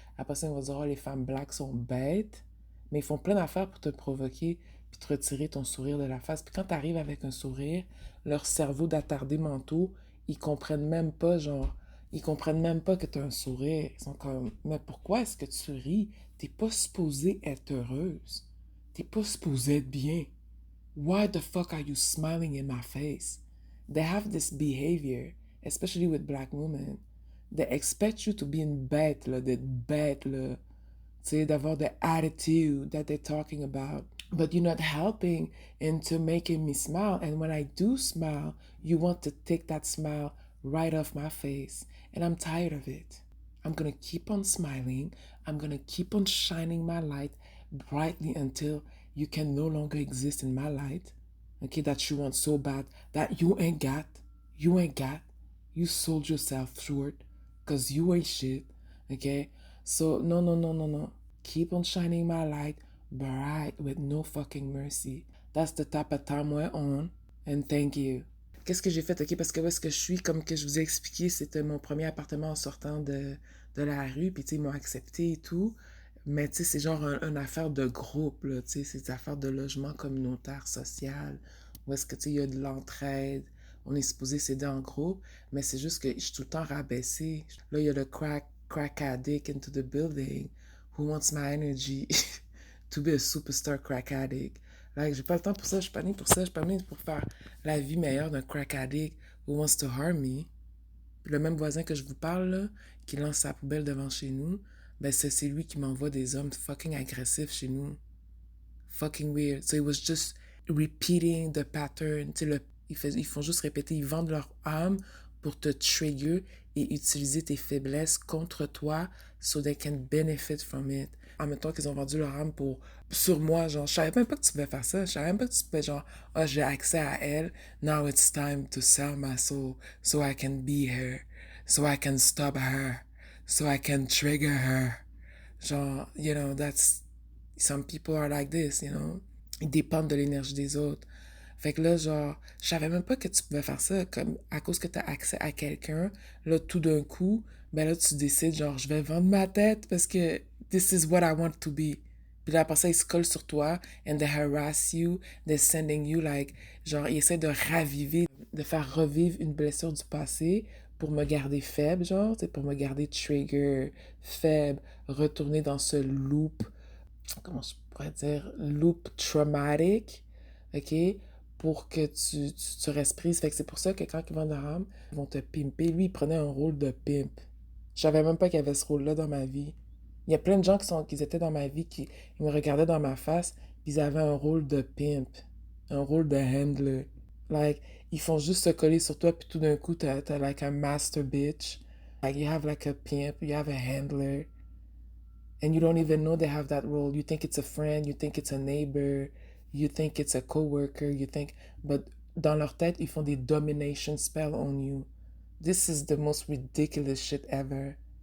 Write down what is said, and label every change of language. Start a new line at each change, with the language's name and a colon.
French: Après ça, ils vont dire, oh, les femmes black sont bêtes. Mais ils font plein d'affaires pour te provoquer puis te retirer ton sourire de la face. Puis quand tu arrives avec un sourire, leur cerveau d'attardés mentaux, ils comprennent même pas, genre, ils comprennent même pas que tu as un sourire. Ils sont comme, mais pourquoi est-ce que tu ris? T'es pas supposée être heureuse. T'es pas supposée être bien.
English: Why the fuck are you smiling in my face? They have this behavior, especially with black women. They expect you to be in bed,
French: là, d'être bête, là. Tu sais, d'avoir
English: the attitude that they're talking about. but you're not helping into making me smile. And when I do smile, you want to take that smile right off my face. And I'm tired of it. I'm going to keep on smiling. I'm going to keep on shining my light brightly until you can no longer exist in my light. Okay, that you want so bad that you ain't got. You ain't got. You sold yourself short because you ain't shit. Okay? So, no, no, no, no, no. Keep on shining my light bright with no fucking mercy. That's the type of time we're on. And thank you.
French: Qu'est-ce que j'ai fait? OK, parce que où est-ce que je suis, comme que je vous ai expliqué, c'était mon premier appartement en sortant de la rue, puis tu sais, ils m'ont accepté et tout. Mais tu sais, c'est genre une affaire de groupe, là, tu sais, c'est des affaires de logement communautaire, social, où est-ce que tu sais, il y a de l'entraide, on est supposé s'aider en groupe, mais c'est juste que je suis tout le temps rabaissée. Là, il y a le
English: crack addict into the building who wants my energy to be a superstar crack addict.
French: Like, j'ai pas le temps pour ça, je suis pas née pour ça, je suis pas née pour faire la vie meilleure d'un crack addict
English: who wants to harm me.
French: Le même voisin que je vous parle, là, qui lance sa poubelle devant chez nous, ben c'est lui qui m'envoie des hommes fucking agressifs chez nous.
English: Fucking weird. So it was just repeating the pattern.
French: Tu sais, ils font juste répéter, ils vendent leur âme pour te trigger et utiliser tes faiblesses contre toi
English: so they can benefit from it.
French: En même temps qu'ils ont vendu leur âme pour sur moi, genre, je savais même pas que tu pouvais faire ça. Je savais même pas que tu pouvais, genre, ah, j'ai accès à elle.
English: Now it's time to sell my soul so I can be her. So I can stop her. So I can trigger her. Genre, you know, that's some people are like this, you know.
French: Ils dépendent de l'énergie des autres. Fait que là, genre, je savais même pas que tu pouvais faire ça, comme à cause que tu as accès à quelqu'un, là, tout d'un coup, ben là, tu décides, genre, je vais vendre ma tête parce que
English: this is what I want to be.
French: Puis là, après ça, ils se collent sur toi,
English: and they harass you, they're sending you, like,
French: genre, ils essaient de raviver, de faire revivre une blessure du passé pour me garder faible, genre, tu sais, pour me garder trigger, faible, retourner dans ce loop, comment je pourrais dire, loop traumatic, ok, pour que tu restes prise. Fait que c'est pour ça que quand ils vendent leur âme, ils vont te pimper. Lui, il prenait un rôle de pimp. Je savais même pas qu'il y avait ce rôle-là dans ma vie. Il y a plein de gens qui étaient dans ma vie, qui ils me regardaient dans ma face, puis ils avaient un rôle de pimp, un rôle de handler. Like, ils font juste se coller sur toi, puis tout d'un coup, t'as
English: like a master bitch. Like, you have like a pimp, you have a handler. And you don't even know they have that role. You think it's a friend, you think it's a neighbor, you think it's a coworker, you think, but
French: dans leur tête, ils font des
English: domination spells on you. This is the most ridiculous shit ever.